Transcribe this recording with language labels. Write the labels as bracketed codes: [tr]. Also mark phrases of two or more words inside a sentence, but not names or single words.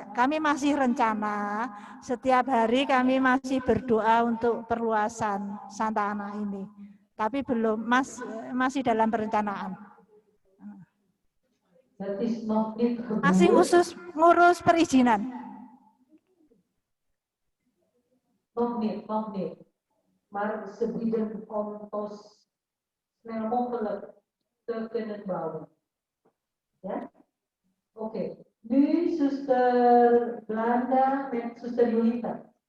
[id] Kami masih rencana setiap hari kami masih berdoa untuk perluasan Santa Ana ini, tapi belum masih dalam perencanaan. Masih khusus ngurus perizinan. [nl] Nog niet. Maar ze bieden om ons snel mogelijk te kunnen bouwen. Ja? Oké. Nu Zuster Blanda met Zuster Yulita.